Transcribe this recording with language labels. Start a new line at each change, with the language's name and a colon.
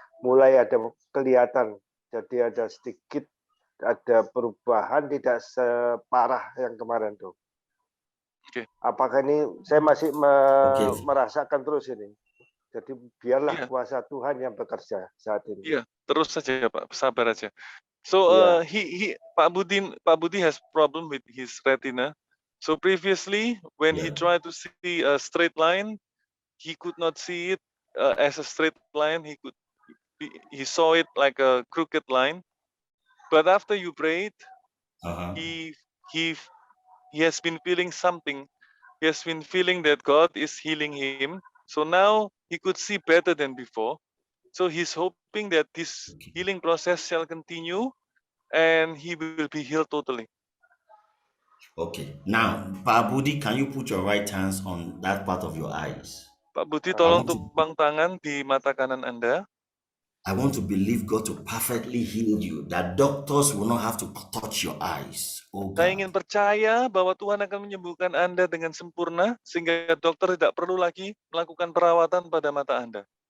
Indonesian: Mulai ada kelihatan, jadi ada sedikit ada perubahan, tidak separah yang kemarin tuh. Oke. Apakah ini saya masih merasakan terus ini? Jadi biarlah kuasa Tuhan yang bekerja saat ini. Iya, terus saja Pak, sabar aja.
English: So Pak Budi has problem with his retina. So previously when he tried to see a straight line, he could not see it as a straight line. He saw it like a crooked line. But after you prayed, he has been feeling something. He has been feeling that God is healing him. So now he could see better than before. So he's hoping that this healing process shall continue and he will be healed totally. Okay. Now, Pak Budi, can you put your right hands on that part of your eyes?
Indonesian: Pak Budi, tolong tumpang tangan di mata kanan Anda.
English: I want to believe God to perfectly heal you, that doctors will not have to touch your eyes. Oh God.
Indonesian: Saya ingin percaya bahwa Tuhan akan menyembuhkan Anda dengan sempurna, sehingga dokter tidak perlu lagi melakukan perawatan pada mata Anda.